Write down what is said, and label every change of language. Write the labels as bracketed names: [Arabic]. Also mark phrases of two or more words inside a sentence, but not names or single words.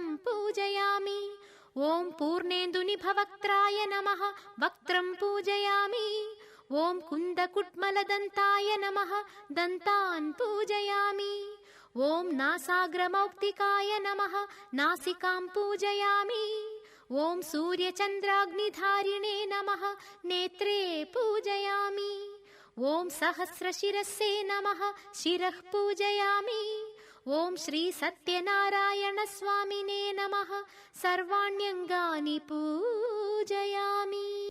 [Sanskrit] पूजयामि ओम पूर्णेन्दुनिभवक्त्राय नमः वक्त्रं पूजयामि ओम कुन्दकुट्मलदन्ताय नमः दन्तान् पूजयामि ओम नासाग्रमौक्तिकाय नमः नासिकां पूजयामि ओम सूर्यचन्द्राग्निधारिणे नमः नेत्रे पूजयामि ओं सहस्रशिरसे नमः शिरः पूजयामि. ओं श्री सत्यनारायण स्वामिने नमः सर्वाण्यङ्गानि पूजयामि.